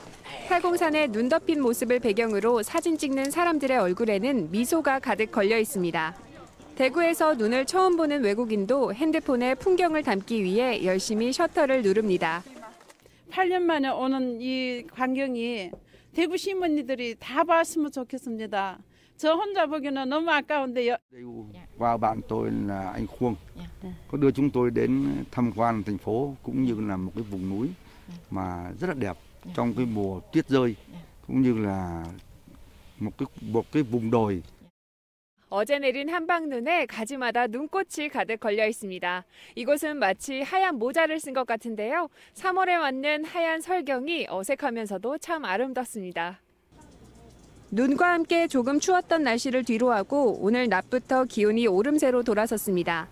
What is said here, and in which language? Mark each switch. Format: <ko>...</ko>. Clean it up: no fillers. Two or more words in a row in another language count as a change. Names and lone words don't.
<ko>팔공산의 눈 덮인 모습을 배경으로 사진 찍는 사람들의 얼굴에는 미소가 가득 걸려 있습니다. 대구에서 눈을 처음 보는 외국인도 핸드폰에 풍경을 담기 위해 열심히 셔터를 누릅니다. 8년 만에 오는 이 광경이 대구 시민들이 다 봤으면 좋겠습니다. 저 혼자 보기는 너무 아까운데요.</ko> <vi>Và bạn tôi là anh Khuông, có đưa chúng tôi đến tham quan thành phố cũng như là một cái vùng núi mà rất là đẹp trong cái mùa tuyết rơi, cũng như là một cái vùng đồi.</vi> <ko>어제 내린 한방눈에 가지마다 눈꽃이 가득 걸려 있습니다. 이곳은 마치 하얀 모자를 쓴 것 같은데요. 3월에 맞는 하얀 설경이 어색하면서도 참 아름답습니다. 눈과 함께 조금 추웠던 날씨를 뒤로하고 오늘 낮부터 기온이 오름세로 돌아섰습니다.</ko>